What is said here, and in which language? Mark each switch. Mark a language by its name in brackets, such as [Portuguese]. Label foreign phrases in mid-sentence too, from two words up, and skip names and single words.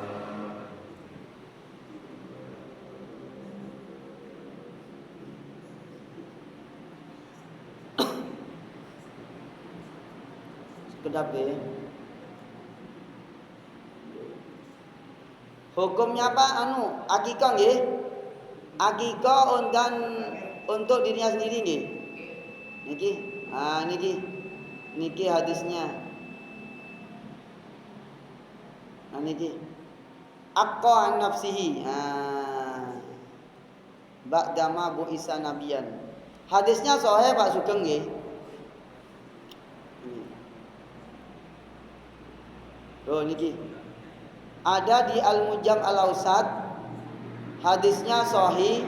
[Indonesian] Kedap ya. Hukumnya apa? Akikah nggih. Akikah dan untuk dirinya sendiri nggih. Niki hadisnya. Niki. [Arabic] عق عن نفسه بعد ما بعث نبيا. [Indonesian] Hadisnya sahih Pak Sugeng nggih. Niki. Ada di Al-Mujam Al-Awsat. Hadisnya sahih.